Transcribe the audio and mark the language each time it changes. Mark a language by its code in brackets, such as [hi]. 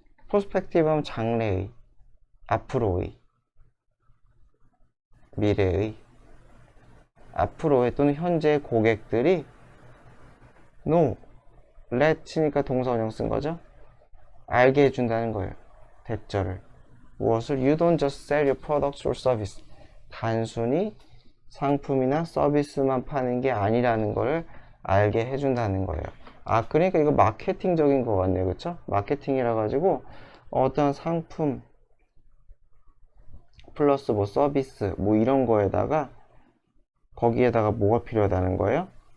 [ko] perspective 하면 장래의, 앞으로의, 미래의, 앞으로의 또는 현재의 고객들이 no, let치니까 동사 원형 쓴 거죠. 알게 해준다는 거예요. 대절을. 무엇을? [en] You don't just sell your products or service. [ko] 단순히 상품이나 서비스만 파는 게 아니라는 거를 알게 해준다는 거예요. 아, 그러니까 이거 마케팅적인 거 같네요. 그쵸? 마케팅이라 가지고 어떤 상품 플러스 뭐 서비스 뭐 이런 거에다가 거기에다가 뭐가 필요하다는 거예요?